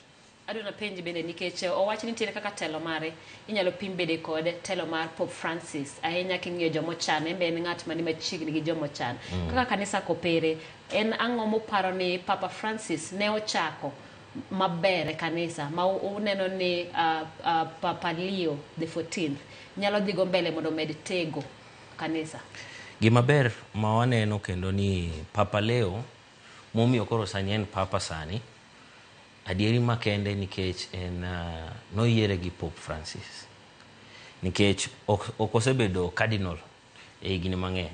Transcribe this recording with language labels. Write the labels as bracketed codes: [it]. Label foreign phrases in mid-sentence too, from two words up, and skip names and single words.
[luo] Aduna penji bende nikech owacho ni nitie kaka telo mare inyalo pim bede kod telo mar Pope Francis ahinya king'iyo jomo chan en ng'at mani machiegni gi jomo chan. Kaka kanisa kopere en ang'o moparo ni Papa Francis ne ochako maber e kanisa ma uneno ni Papa Leo the 14th nyalo dhigo mbele mondo med tego kanisa. Gima ber ma waneno kendo ni Papa Leo momiyo koro sani en papa sani adieri makende nikech en noyiere gi Pope Francis nikech ok osebedo cardinal e higni mang'eny.